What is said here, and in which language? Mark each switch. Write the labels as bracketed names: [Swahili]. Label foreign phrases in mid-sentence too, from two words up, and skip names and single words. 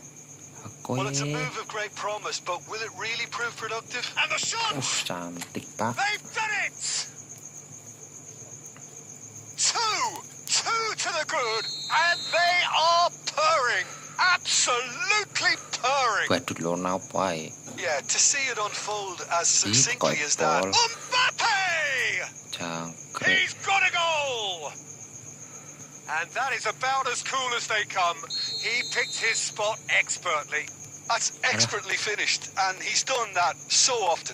[English] Well, it's a move of great promise, but will it really prove productive? And the shot! [Indonesian] Cantik, Pak. [English] They've done it! 2 to the good, and they are purring. absolutely purring. [Indonesian] Badut lo napa ae. [English] Yeah, to see it unfold as Ih, succinctly as that. koipol. Mbappe! [Javanese] Jangkrik. [English] He's got a goal! And that is about as cool as they come. He picked his spot expertly. That's expertly finished, and he's done that so often.